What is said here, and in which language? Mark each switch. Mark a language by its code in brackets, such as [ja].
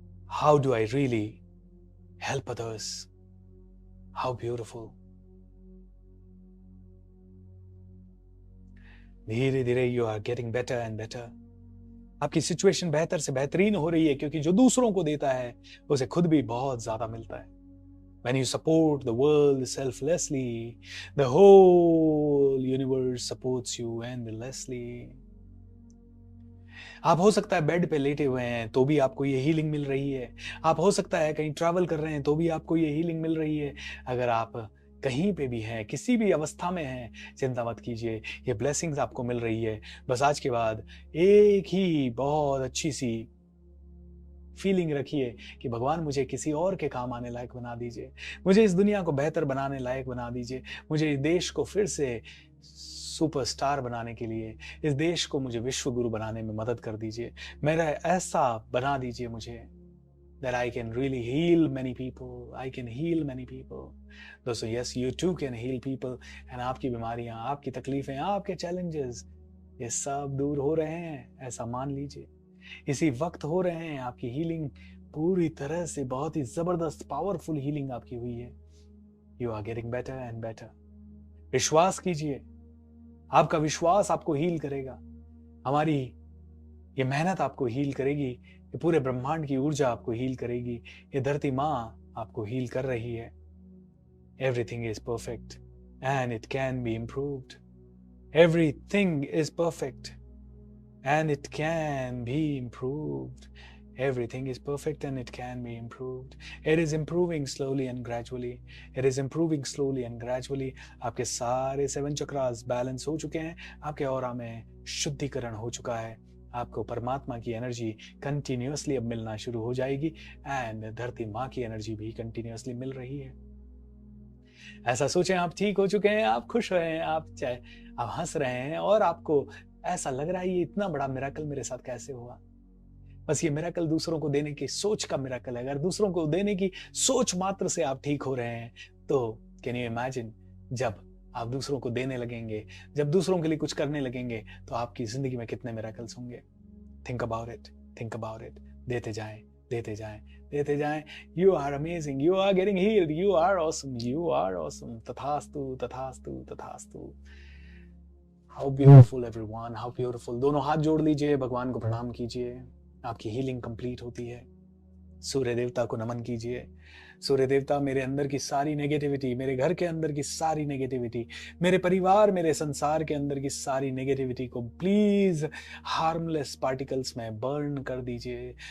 [en] How do I really help others, how beautiful. [hi] धीरे धीरे [en] You are getting better and better. [hi] आपकी situation बेहतर से बेहतरीन हो रही है, क्योंकि जो दूसरों को देता है उसे खुद भी बहुत ज्यादा मिलता है। [en] When you support the world selflessly, the whole universe supports you endlessly. [hi] आप हो सकता है बेड पे लेटे हुए हैं तो भी आपको ये हीलिंग मिल रही है। आप हो सकता है कहीं ट्रैवल कर रहे हैं तो भी आपको ये हीलिंग मिल रही है। अगर आप कहीं पे भी हैं, किसी भी अवस्था में हैं, चिंता मत कीजिए, ये ब्लेसिंग्स आपको मिल रही है। बस आज के बाद एक ही बहुत अच्छी सी फीलिंग रखिए कि भगवान मुझे किसी और के काम आने लायक बना दीजिए, मुझे इस दुनिया को बेहतर बनाने लायक बना दीजिए, मुझे इस देश को फिर से सुपरस्टार बनाने के लिए, इस देश को मुझे विश्व गुरु बनाने में मदद कर दीजिए, मेरा ऐसा बना दीजिए मुझे [en] that I can really heal many people. I can heal many people. दोस्तों, yes, you too can heal people. [hi] and आपकी बीमारियां, आपकी तकलीफें, आपके challenges, ये सब दूर हो रहे हैं, ऐसा मान लीजिए। इसी वक्त हो रहे हैं। आपकी हीलिंग पूरी तरह से बहुत ही जबरदस्त पावरफुल हीलिंग आपकी हुई है। [en] You are getting better and better. [hi] विश्वास कीजिए, आपका विश्वास आपको हील करेगा। हमारी ये मेहनत आपको हील करेगी। ये पूरे ब्रह्मांड की ऊर्जा आपको हील करेगी। ये धरती माँ आपको हील कर रही है। [en] Everything is perfect and it can be improved. Everything is perfect and it can be improved. Everything is perfect and it can be improved. It is improving slowly and gradually. It is improving slowly and gradually. [hi] आपके सारे 7 chakras balance हो चुके हैं। आपके aura में शुद्धिकरण हो चुका है। आपको परमात्मा की एनर्जी कंटिन्यूअसली अब मिलना शुरू हो जाएगी एंड धरती माँ की एनर्जी भी कंटिन्यूअसली मिल रही है। ऐसा सोचें, आप ठीक हो चुके हैं, आप खुश हैं, आप हंस रहे हैं और आपको ऐसा लग रहा है ये इतना बड़ा मिरेकल मेरे साथ कैसे हुआ। बस ये मिरेकल दूसरों को देने की सोच का मिरेकल है। अगर दूसरों को देने की सोच मात्र से आप ठीक हो रहे हैं तो [en] can you imagine [hi] जब आप दूसरों को देने लगेंगे, जब दूसरों के लिए कुछ करने लगेंगे तो आपकी जिंदगी में कितने मिरेकल्स होंगे। [en] Think about it, think about it. [hi] देते जाएं, देते जाएं, देते जाएं। [en] You are amazing, you are getting healed, you are awesome, you are awesome. [hi] तथास्तु, तथास्तु, तथास्तु। [en] How beautiful everyone, how beautiful। [hi] दोनों हाथ जोड़ लीजिए, भगवान को प्रणाम कीजिए। आपकी हीलिंग कंप्लीट होती है। सूर्य देवता को नमन कीजिए। सूर्य देवता, मेरे अंदर की सारी नेगेटिविटी, मेरे घर के अंदर की सारी नेगेटिविटी, मेरे परिवार, मेरे संसार के अंदर की सारी नेगेटिविटी को प्लीज हार्मलेस पार्टिकल्स में बर्न कर दीजिए।